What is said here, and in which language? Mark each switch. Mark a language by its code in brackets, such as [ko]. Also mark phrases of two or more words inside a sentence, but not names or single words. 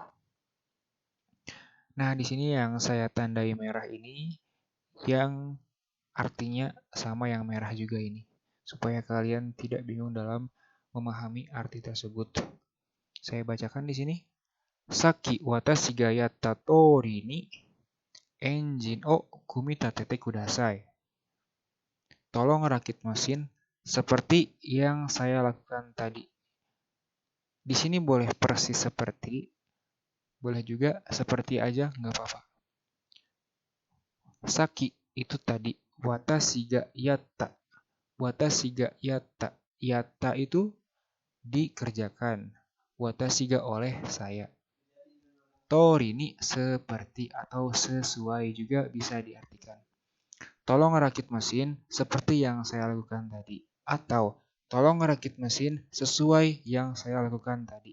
[id] Nah, di sini yang saya tandai merah ini yang artinya sama yang merah juga ini. Supaya kalian tidak bingung dalam memahami arti tersebut. Saya bacakan di sini. [ja] 先 私 が やった 通り に エンジン を 組み立てて ください. [id] Tolong rakit mesin seperti yang saya lakukan tadi. Di sini boleh persis seperti, boleh juga seperti aja, nggak apa-apa. Saki itu tadi, [ja] 私 が やった. 私 が やった. [id] Yatta itu dikerjakan. [ja] 私 が [id] oleh saya. Tori ini seperti atau sesuai juga bisa diartikan. Tolong rakit mesin seperti yang saya lakukan tadi. Atau tolong rakit mesin sesuai yang saya lakukan tadi.